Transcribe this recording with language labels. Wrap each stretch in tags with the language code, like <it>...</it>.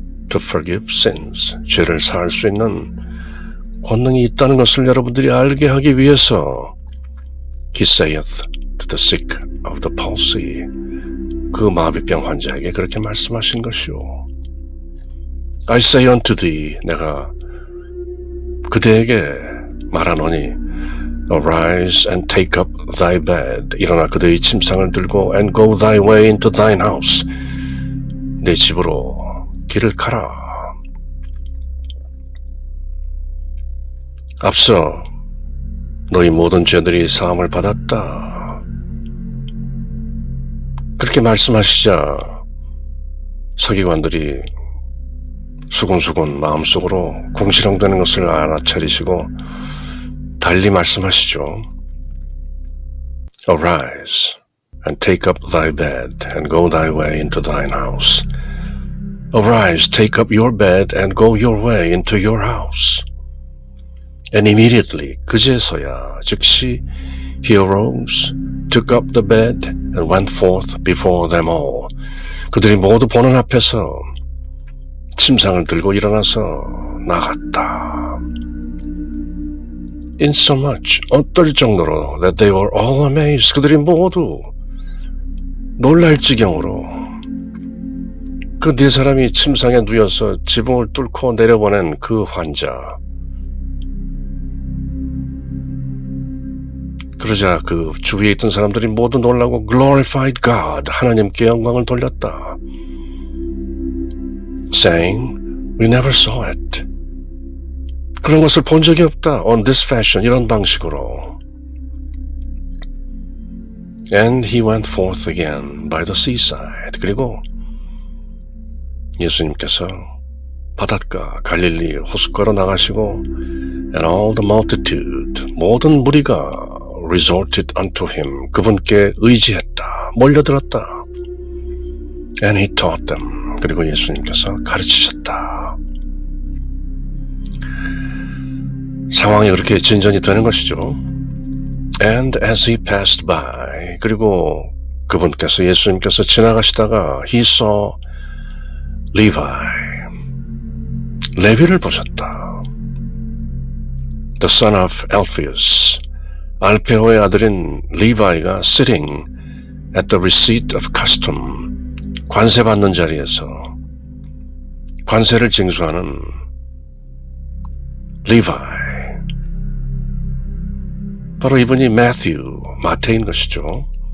<en>To forgive sins,</en> <ko>죄를 사할 수 있는 권능이 있다는 것을 여러분들이 알게 하기 위해서</ko> <en>He saith to the sick of the palsy,</en> <ko>그 마비병 환자에게 그렇게 말씀하신 것이요.</ko> <en>I say unto thee,</en> <ko>내가 그대에게 말하노니</ko> <en>Arise and take up thy bed,</en> <ko>일어나 그대의 침상을 들고</ko> <en>and go thy way into thine house,</en> <ko>내 집으로 길을 가라. 앞서 너희 모든 죄들이 사함을 받았다, 그렇게 말씀하시자 서기관들이 수군수군 마음속으로 궁시렁대는 것을 알아차리시고 달리 말씀하시죠.</ko> <en>Arise and take up thy bed and go thy way into thine house. Arise, take up your bed and go your way into your house. And immediately,</en> <ko>그제서야 즉시</ko> <en>he arose, took up the bed and went forth before them all.</en> <ko>그들이 모두 보는 앞에서 침상을 들고 일어나서 나갔다.</ko> <en>Insomuch,</en> <ko>어떨 정도로</ko> <en>that they were all amazed,</en> <ko>그들이 모두 놀랄 지경으로 그 네 사람이 침상에 누워서 지붕을 뚫고 내려보낸 그 환자, 그러자 그 주위에 있던 사람들이 모두 놀라고</ko> <en>glorified God,</en> <ko>하나님께 영광을 돌렸다.</ko> <en>Saying, we never saw it.</en> <ko>그런 것을 본 적이 없다.</ko> <en>On this fashion,</en> <ko>이런 방식으로.</ko> <en>And he went forth again by the seaside.</en> <ko>그리고 예수님께서 바닷가 갈릴리 호숫가로 나가시고</ko> <en>And all the multitude,</en> <ko>모든 무리가</ko> <en>resorted unto him,</en> <ko>그분께 의지했다, 몰려들었다.</ko> <en>And he taught them,</en> <ko>그리고 예수님께서 가르치셨다. 상황이 그렇게 진전이 되는 것이죠.</ko> <en>And as he passed by,</en> <ko>그리고 그분께서 예수님께서 지나가시다가</ko> <en>he saw Levi,</en> <ko>레위를 보셨다.</ko> <en>The son of Alphaeus,</en> <ko>알페오의 아들인 리바이가</ko> <en>sitting at the receipt of custom,</en> <ko>관세 받는 자리에서 관세를 징수하는 리바이, 바로 이분이 매튜, 마태인 것이죠.</ko>